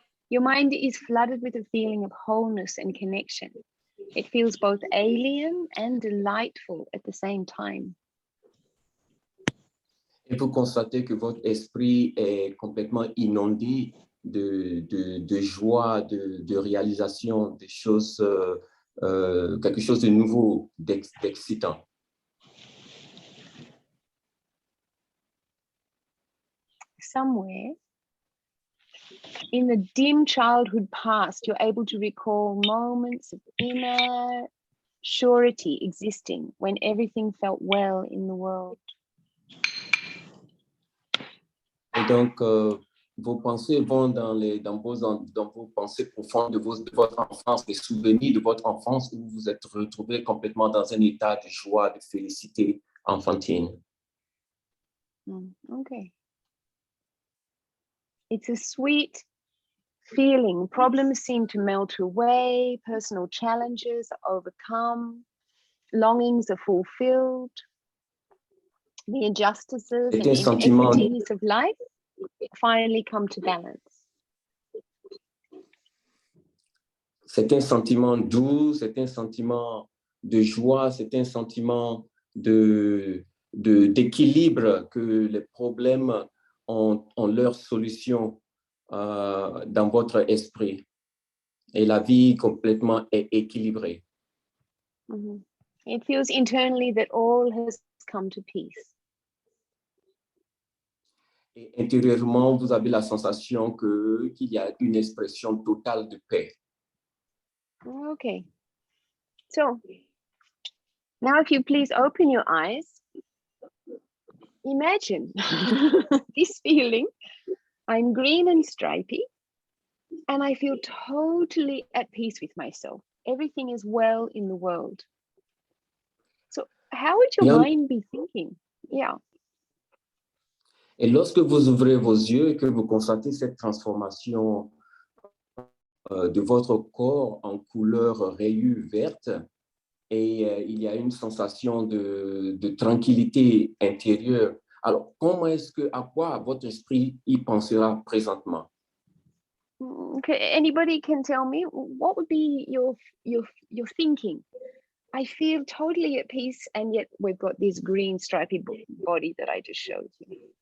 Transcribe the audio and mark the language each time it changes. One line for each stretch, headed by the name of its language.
English: Your mind is flooded with a feeling of wholeness and connection. It feels both alien and delightful at the same time.
French: Et vous constatez que votre esprit est complètement inondé de joie, de réalisation, des choses, quelque chose de nouveau, d'excitant.
English: Somewhere in the dim childhood past, you're able to recall moments of inner surety existing when everything felt well in the world.
French: Et donc, vos pensées vont dans vos pensées profondes de votre enfance, les souvenirs de votre enfance où vous vous êtes retrouvé complètement dans un état de joie, de félicité enfantine. Okay.
English: It's a sweet feeling. Problems seem to melt away, personal challenges are overcome, longings are fulfilled, the injustices and inequities of life finally come to balance.
French: C'est un sentiment doux, c'est un sentiment de joie, c'est un sentiment d'équilibre que les problèmes ont leur solution dans votre esprit et la vie complètement est équilibrée. Mm-hmm.
English: It feels internally that all has come to peace.
French: Et intérieurement, vous avez la sensation qu'il y a une expression totale de paix. Okay.
English: So now if you please open your eyes, imagine this feeling. I'm green and stripy, and I feel totally at peace with myself. Everything is well in the world. So how would your mind be thinking? Yeah.
French: Et lorsque vous ouvrez vos yeux et que vous constatez cette transformation de votre corps en couleur rayure verte, et il y a une sensation de tranquillité intérieure. Alors, à quoi votre esprit y pensera présentement? Okay.
English: Anybody can tell me what would be your thinking? I feel totally at peace, and yet we've got this green stripy body that I just showed you.